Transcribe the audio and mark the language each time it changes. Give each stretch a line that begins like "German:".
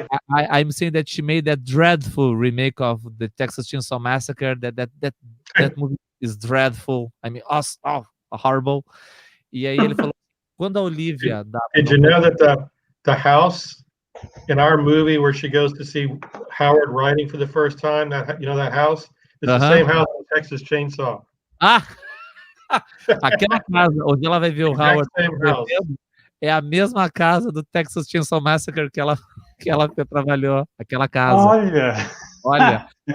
English: I'm saying that she made that dreadful remake of the Texas Chainsaw Massacre. That movie is dreadful. I mean, horrible.
Portuguese: E aí ele falou, quando a Olivia...
English: Did you know that the house in our movie where she goes to see Howard writing for the first time, that house, it's the same house in Texas Chainsaw.
Portuguese: Aquela casa onde ela vai ver o Howard é a mesma casa do Texas Chainsaw Massacre que ela trabalhou, aquela casa. Olha.